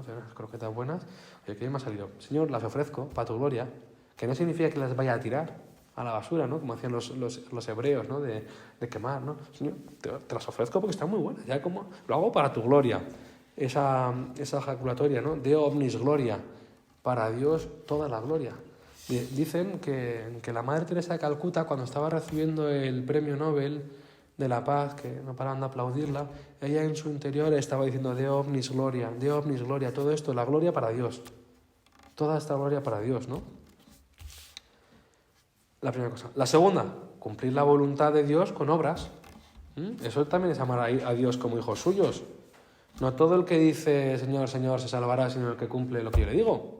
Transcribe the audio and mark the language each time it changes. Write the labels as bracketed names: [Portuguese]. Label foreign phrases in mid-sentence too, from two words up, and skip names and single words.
[Spanish] Hacer unas croquetas buenas. Oye, qué bien me ha salido. Señor, las ofrezco para tu gloria. Que no significa que las vaya a tirar a la basura, ¿no? Como hacían los hebreos, ¿no? De quemar, ¿no? Señor, te las ofrezco porque están muy buenas. Ya como lo hago para tu gloria. Esa ejaculatoria, ¿no? [Latin] Deo omnis gloria. [Spanish] Para Dios toda la gloria. Dicen que la Madre Teresa de Calcuta, cuando estaba recibiendo el premio Nobel de la Paz, que no paraban de aplaudirla, ella en su interior estaba diciendo [Latin] Deo omnis gloria, [Spanish] todo esto, la gloria para Dios. Toda esta gloria para Dios, ¿no? La primera cosa. La segunda, cumplir la voluntad de Dios con obras. Eso también es amar a Dios como hijos suyos. No todo el que dice Señor, Señor se salvará, sino el que cumple lo que yo le digo.